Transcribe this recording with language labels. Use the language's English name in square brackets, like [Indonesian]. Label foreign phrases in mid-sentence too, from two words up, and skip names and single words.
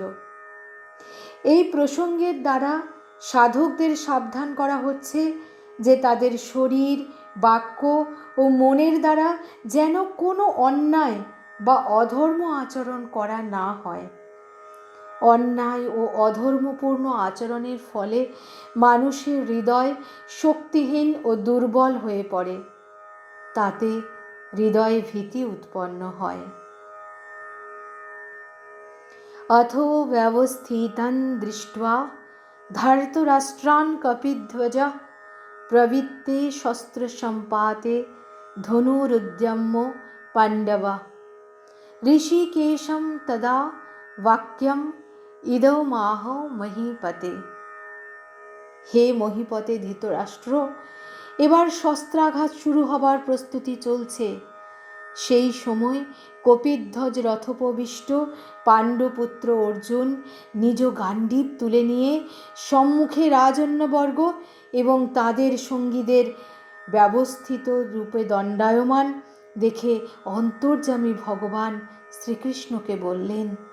[Bangla] এই প্রসঙ্গের দ্বারা সাধকদের সাবধান করা হচ্ছে যে তাদের শরীর, বাক্য ও মনের দ্বারা যেন কোনো অন্যায় বা অধর্ম আচরণ করা না হয়। অন্যায় ও অধর্মপূর্ণ আচরণের ফলে মানুষের হৃদয় শক্তিহীন ও দুর্বল হয়ে পড়ে, তাতে হৃদয়ে ভীতি উৎপন্ন হয়। [Sanskrit] अथो व्यवस्थितं दृष्ट्वा धर्तराष्ट्रान् कपिध्वजः प्रवृत्ते शस्त्रसम्पाते धनुरुद्यम्य पाण्डवः ऋषिकेशं तदा वाक्यम् इदमाह মহীপতে। [Bangla] হে মহীপতে ধৃতরাষ্ট্র, এবার শস্ত্রাঘাত শুরু হবার প্রস্তুতি চলছে। সেই সময় কপিধ্বজ রথোপবিষ্ট পাণ্ডুপুত্র অর্জুন নিজ গান্ডীব তুলে নিয়ে সম্মুখে রাজন্যবর্গ এবং তাদের সঙ্গীদের ব্যবস্থিত রূপে দণ্ডায়মান দেখে অন্তর্যামী ভগবান শ্রীকৃষ্ণকে বললেন।